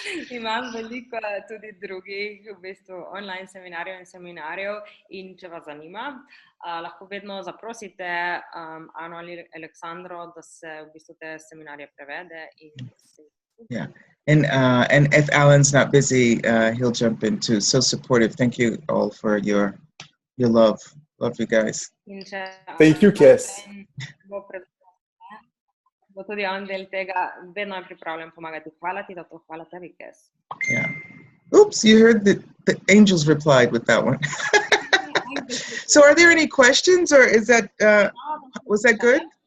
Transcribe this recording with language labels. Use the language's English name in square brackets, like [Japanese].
[Slovenian] Imam veliko tudi drugih v bistvu online seminarjev in če vas zanima, lahko vedno zaprosite Ano ali Aleksandro, da se v bistvu te seminarje prevede. [English] Yeah, and if Alan's not busy, he'll jump in too. So supportive. Thank you all for your love. Love you guys. Thank you, Cass. [Slovenian] Bo tudi on del tega, vedno je pripravljen pomagati. Hvala ti za to, hvala tebi, Cass. [English] Yeah. Oops, you heard the angels replied with that one. So are there any questions, or is that, was that good?